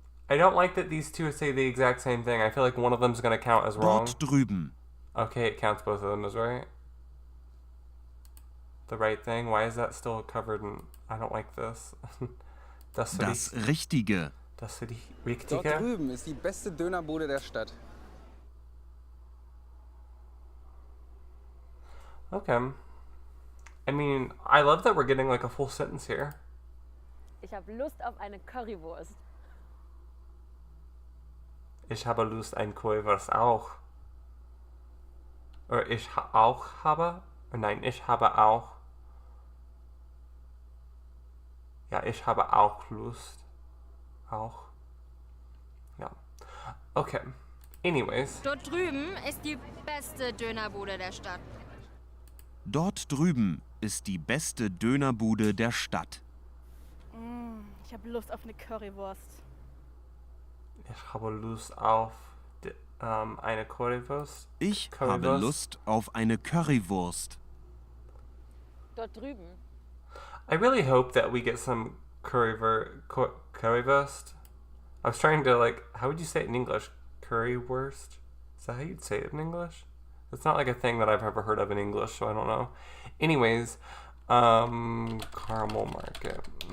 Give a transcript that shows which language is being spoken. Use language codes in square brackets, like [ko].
[en] I don't like that these two say the exact same thing. I feel like one of them's going to count as wrong. [de] Dort drüben. [en] Okay, it counts both of them as right. The right thing. Why is that still covered in... I don't like this. [de] Das Richtige. Das Dort Richtige. drüben ist die beste Dönerbude der Stadt. [en] Okay. I mean, I love that we're getting like a full sentence here. [de] Ich habe Lust auf eine Currywurst. Ich habe Lust ein Currywurst auch. Oder ich auch habe? Nein, ich habe auch. Ja, ich habe auch Lust. Auch. Ja. Okay. [en] Anyways. [de] Dort drüben ist die beste Dönerbude der Stadt. Dort drüben ist die beste Dönerbude der Stadt. Ich habe Lust auf eine Currywurst. Ich habe Lust auf eine Currywurst. Ich habe Lust auf eine Currywurst. Dort drüben. [en] I really hope that we get some currywurst. I was trying to like, how would you say it in English? Currywurst? Is that how you'd say it in English? It's not like a thing that I've ever heard of in English, so I don't know. Anyways, Caramel Market.